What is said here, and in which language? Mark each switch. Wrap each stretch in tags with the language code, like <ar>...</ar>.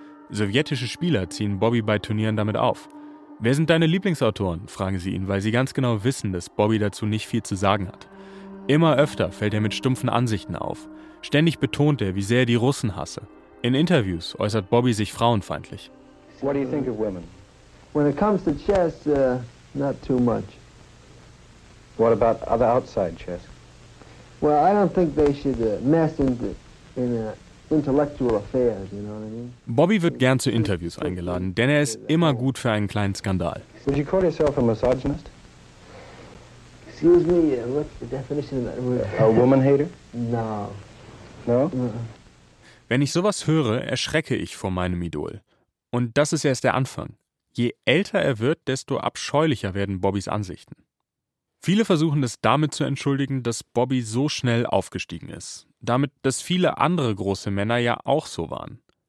<de>Sowjetische Spieler ziehen Bobby bei Turnieren damit auf. Wer sind deine Lieblingsautoren, fragen sie ihn, weil sie ganz genau wissen, dass Bobby dazu nicht viel zu sagen hat. Immer öfter fällt er mit stumpfen Ansichten auf. Ständig betont er, wie sehr er die Russen hasse. In Interviews äußert Bobby sich frauenfeindlich.</de> <en>What do you think of women? When it comes to chess, not too much. What about other outside chess? Well, I don't think they should mess in intellectual affairs, you know what I mean?</en> <de>Bobby wird gern zu Interviews eingeladen, denn er ist immer gut für einen kleinen Skandal.</de> <en>Would you call yourself a misogynist? Excuse me, what's the definition of that word? A woman hater? No. No?</en> <de>Wenn ich sowas höre, erschrecke ich vor meinem Idol. Und das ist erst der Anfang. Je älter er wird, desto abscheulicher werden Bobbys Ansichten. Viele versuchen es damit zu entschuldigen, dass Bobby so schnell aufgestiegen ist. Damit, dass viele andere große Männer ja auch so waren.</de>